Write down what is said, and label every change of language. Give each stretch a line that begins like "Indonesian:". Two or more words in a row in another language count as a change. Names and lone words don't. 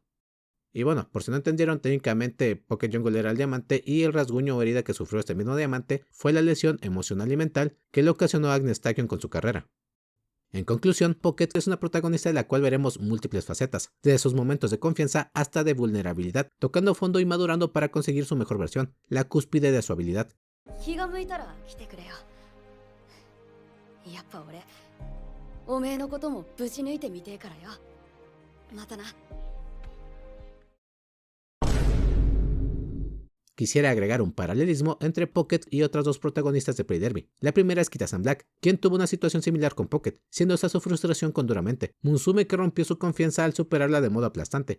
Spanish: Y bueno, por si no entendieron, técnicamente Pocket Jungle era el diamante y el rasguño o herida que sufrió este mismo diamante fue la lesión emocional y mental que le ocasionó a Agnes Tachyon con su carrera. En conclusión, Pocket es una protagonista de la cual veremos múltiples facetas, desde sus momentos de confianza hasta de vulnerabilidad, tocando fondo y madurando para conseguir su mejor versión, la cúspide de su habilidad.
Japanese: 気が向いたら来てくれよ。やっぱ俺おめえのこともぶち抜いてみてえからよ。またな。
Spanish: Quisiera agregar un paralelismo entre Pocket y otras dos protagonistas de Prey Derby. La primera es Kita-san Black, quien tuvo una situación similar con Pocket, siendo esa su frustración con Duramente, Musume que rompió su confianza al superarla de modo aplastante.